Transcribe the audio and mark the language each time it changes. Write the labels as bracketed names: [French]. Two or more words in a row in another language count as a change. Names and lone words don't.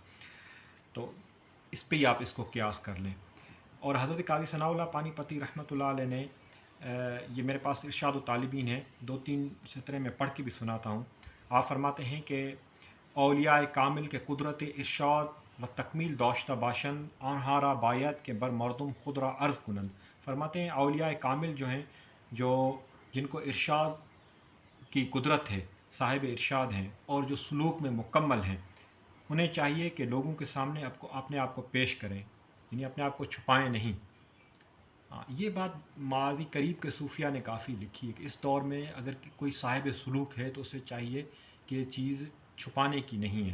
[Urdu] تو اس پہ ہی آپ اس کو قیاس کر لیں۔ اور حضرت قاضی ثناء اللہ پانی پتی [Arabic] رحمۃ اللہ علیہ [Urdu] نے یہ میرے پاس ارشاد و طالبین ہے، 2-3 سطرے میں پڑھ کے بھی سناتا ہوں۔ آپ فرماتے ہیں کہ [Persian] اولیاء کامل کے قدرت ارشاد و تکمیل داشتہ باشند آنہارا باید کے بر مردم خود را عرض کنند۔ [Urdu] فرماتے ہیں اولیاء کامل جو ہیں، جن کو ارشاد کی قدرت ہے، صاحب ارشاد ہیں، اور جو سلوک میں مکمل ہیں، انہیں چاہیے کہ لوگوں کے سامنے اپنے آپ کو پیش کریں، یعنی اپنے آپ کو چھپائیں نہیں۔ یہ بات ماضی قریب کے صوفیہ نے کافی لکھی ہے کہ اس دور میں اگر کوئی صاحب سلوک ہے تو اسے چاہیے کہ یہ چیز چھپانے کی نہیں ہے۔